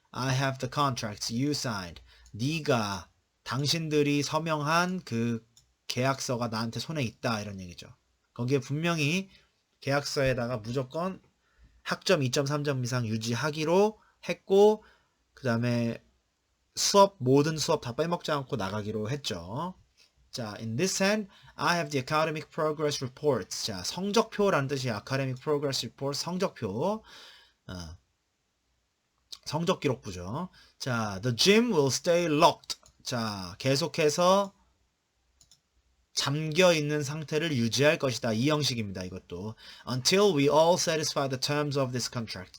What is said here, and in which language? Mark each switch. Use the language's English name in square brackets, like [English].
[English] I have the contracts you signed. [Korean] 네가 당신들이 서명한 그 계약서가 나한테 손에 있다 이런 얘기죠. 거기에 분명히 계약서에다가 무조건 학점 2.3점 이상 유지하기로 했고 그 다음에 모든 수업 다 빼먹지 않고 나가기로 했죠. [English] 자, in this hand, I have the academic progress reports. [Korean] 자, 성적표라는 뜻이 academic progress report, 성적표. 성적 기록부죠. [English] 자, the gym will stay locked. [Korean] 자, 계속해서 잠겨 있는 상태를 유지할 것이다. 이 형식입니다. 이것도. [English] Until we all satisfy the terms of this contract.